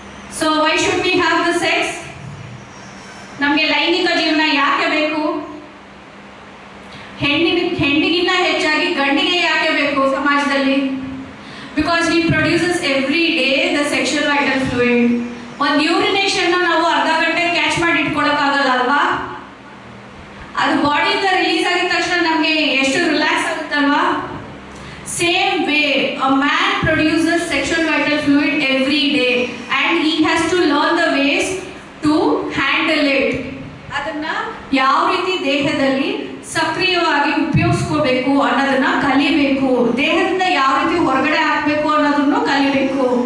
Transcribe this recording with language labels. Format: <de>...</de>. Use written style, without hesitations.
<en>So why should we have the sex?</en> <kn>ನಮಗೆ ಲೈಂಗಿಕ ಜೀವನ ಯಾಕೆ ಬೇಕು? ಹೆಣ್ಣಿಗಿನ್ನ ಹೆಚ್ಚಾಗಿ ಗಂಡಿಗೆ ಯಾಕೆ ಬೇಕು ಸಮಾಜದಲ್ಲಿ?</kn> <en>Because he produces every day the sexual vital fluid.</en> <kn>ಒಂದು ಯೂರಿನೇಷನ್ ನಾವು ಅರ್ಧ ಗಂಟೆ ಕ್ಯಾಚ್ ಮಾಡಿ ಇಟ್ಕೊಳ್ಳೋಕ್ಕಾಗಲ್ಲ ಅಲ್ವಾ? ಅದು ಬಾಡಿಯಿಂದ ರಿಲೀಸ್ ಆಗಿದ ತಕ್ಷಣ ನಮಗೆ ಎಷ್ಟು relax ಆಗುತ್ತಲ್ವಾ?</kn> <en>Same way a man produces sexual vital fluid every day and he has to learn the ways to handle it.</en> <kn>ಅದನ್ನ ಯಾವ ರೀತಿ ದೇಹದಲ್ಲಿ ಸಕ್ರಿಯವಾಗಿ ಉಪಯೋಗಿಸ್ಕೋಬೇಕು ತೊಡಗಿಸ್ಕೋಬೇಕು ಅನ್ನೋದನ್ನ ಕಲಿಬೇಕು. ದೇಹದಿಂದ ಯಾವ ರೀತಿ ಹೊರಗಡೆ ಹಾಕ್ಬೇಕು ಅನ್ನೋದನ್ನು ಕಲಿಬೇಕು.</kn>